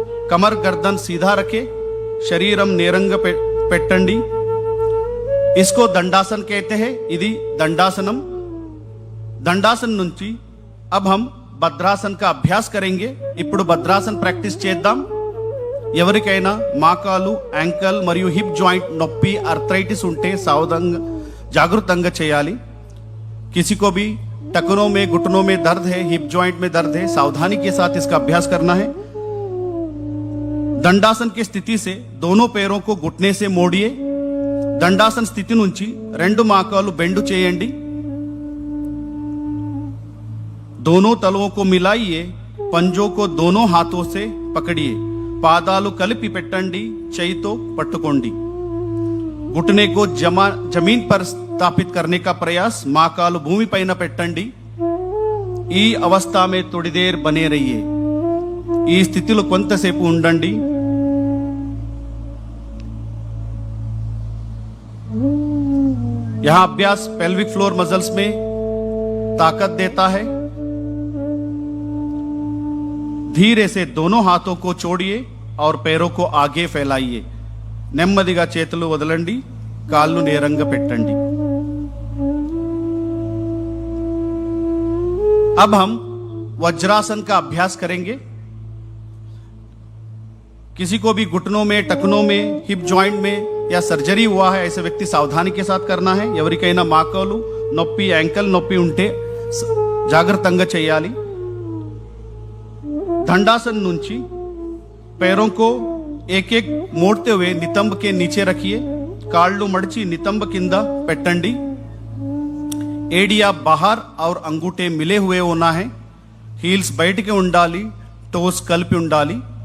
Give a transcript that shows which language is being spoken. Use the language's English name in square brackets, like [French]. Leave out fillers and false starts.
[Hindi] कमर गर्दन सीधा रखे, शरीरम [Telugu] నేరంగా పెట్టండి। [Hindi] इसको दंडासन कहते हैं। [Telugu] ఇది [Hindi] दंडासनम। दंडासन [Telugu] నుంచి [Hindi] अब हम भद्रासन का अभ्यास करेंगे। [Telugu] ఇప్పుడు భద్రాసన్ ప్రాక్టీస్ చేద్దాం। ఎవరికైనా మోకాలు యాంకల్ మరియు హిప్ జాయింట్ నొప్పి ఆర్థరైటిస్ ఉంటే జాగృతంగా చేయాలి. [Hindi] किसी को भी टखनों में घुटनों में दर्द है, हिप जॉइंट में दर्द है, सावधानी के साथ इसका अभ्यास करना है. दंडासन की स्थिति से दोनों पैरों को घुटने से मोड़िए. [Telugu] దండాసన స్థితి నుంచి రెండు మోకాలు బెండ్ చేయండి. [Hindi] दोनों तलवों को मिलाइए. पंजों को दोनों हाथों से पकड़िए. [Telugu] పాదాలు కలిపి పెట్టండి, చేయితో పట్టుకోండి. [Hindi] घुटने को जमीन पर स्थापित करने का प्रयास. [Telugu] మోకాలు భూమిపైన పెట్టండి. ఈ అవస్థ [Hindi] में थोड़ी देर बने रहिए. [Telugu] ఈ స్థితిలో కొంతసేపు ఉండండి. [Hindi] यहां अभ्यास पेल्विक फ्लोर मसल्स में ताकत देता है. धीरे से दोनों हाथों को छोड़िए और पैरों को आगे फैलाइए. [Telugu] నెమ్మదిగా చేతులు వదలండి, కాళ్ళు నేరంగా పెట్టండి. [Hindi] अब हम वज्रासन का अभ्यास करेंगे. किसी को भी घुटनों में, टखनों में, हिप जॉइंट में या सर्जरी हुआ है ऐसे व्यक्ति सावधानी के साथ करना है. [Telugu] ఎవరికైనా మోకాలు నొప్పి, యాంకల్ నొప్పి ఉంటే జాగ్రత్తగా చేయాలి. [Hindi] दंडासन [Telugu] నుంచి [Hindi] पैरों को एक एक मोड़ते हुए नितंब के नीचे रखिए. [Telugu] కాళ్ళు మడిచి నితంబ కింద పెట్టండి. [Hindi] एडिया बाहर और अंगूठे मिले हुए होना है. हील्स बैठ के [Telugu] ఉండాలి, [Hindi] टोस [Telugu] కలిపి ఉండాలి.